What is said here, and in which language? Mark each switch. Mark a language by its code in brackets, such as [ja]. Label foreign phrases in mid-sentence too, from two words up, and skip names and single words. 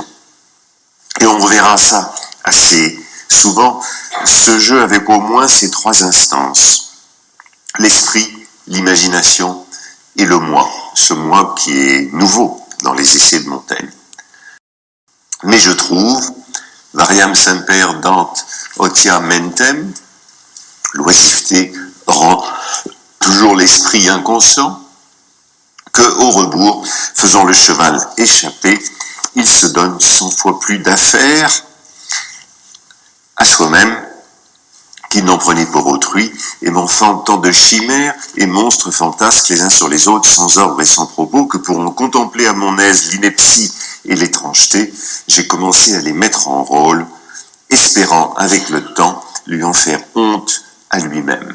[fr] Et on verra ça assez souvent, ce jeu avec au moins ces trois instances. L'esprit, l'imagination et le moi. Ce moi qui est nouveau dans les essais de Montaigne. Mais je trouve, [la] variam semper dant otia mentem, [fr] l'oisiveté rend toujours l'esprit inconscient, que au rebours, faisant le cheval échapper, il se donne 100 fois plus d'affaires à soi-même qu'il n'en prenait pour autrui, et m'enfant tant de chimères et monstres fantasques les uns sur les autres, sans ordre et sans propos, que pour en contempler à mon aise l'ineptie et l'étrangeté, j'ai commencé à les mettre en rôle, espérant avec le temps lui en faire honte à lui-même.